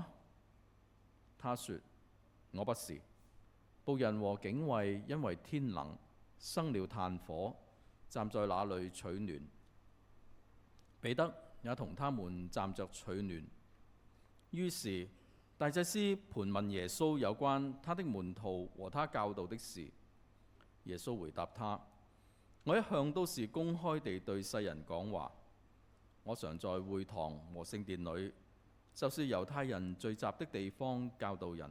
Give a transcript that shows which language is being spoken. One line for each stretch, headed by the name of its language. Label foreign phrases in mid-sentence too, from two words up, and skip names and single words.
Chinese: 他說：我不是。僕人和警衛因為天冷，生了炭火，站在那裏取暖。彼得也同他們站着取暖。於是大祭司盤問耶穌有關他的門徒和他教導的事。耶穌回答他：我一向都是公開地對世人講話。我常在會堂和聖殿裏，就是猶太人聚集的地方教導人。